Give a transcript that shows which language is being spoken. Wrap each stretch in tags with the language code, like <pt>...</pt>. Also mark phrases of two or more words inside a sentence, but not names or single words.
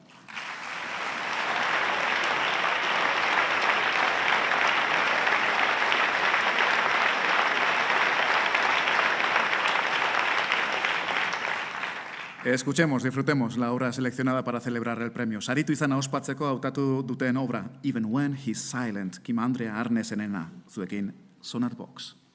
<es>Escuchemos, disfrutemos la obra seleccionada para celebrar el premio.</es> <eu>Saritu izana ospatzeko hautatu duten obra, Even When He's Silent, Kim Andrea Arnesenena, zuekin Sonar Box.</eu>